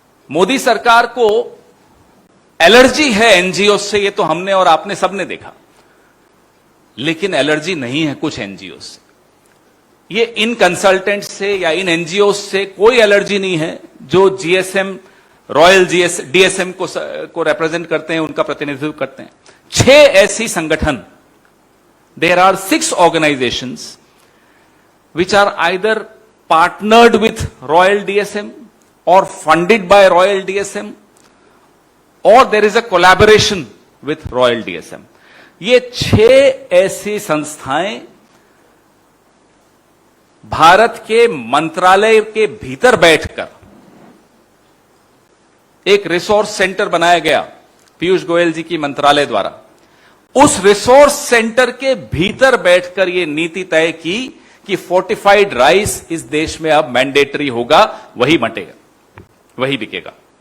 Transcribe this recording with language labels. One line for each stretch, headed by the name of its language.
Hindi: मोदी सरकार को एलर्जी है एनजीओ से, ये तो हमने और आपने सबने देखा, लेकिन एलर्जी नहीं है कुछ एनजीओ से। ये इन कंसल्टेंट से या इन एनजीओ से कोई एलर्जी नहीं है जो जीएसएम रॉयल डीएसएम को रिप्रेजेंट करते हैं, उनका प्रतिनिधित्व करते हैं। 6 ऐसी संगठन,
English: there are 6 organizations which are either partnered with Royal DSM or funded by Royal DSM or there is a collaboration with Royal DSM.
Hindi: ये 6 ऐसी संस्थाएं भारत के मंत्रालय के भीतर बैठकर एक रिसोर्स सेंटर बनाया गया पीयूष गोयल जी की मंत्रालय द्वारा। उस रिसोर्स सेंटर के भीतर बैठकर यह नीति तय की कि फोर्टिफाइड राइस इस देश में अब मैंडेटरी होगा, वही बंटेगा, वही बिकेगा।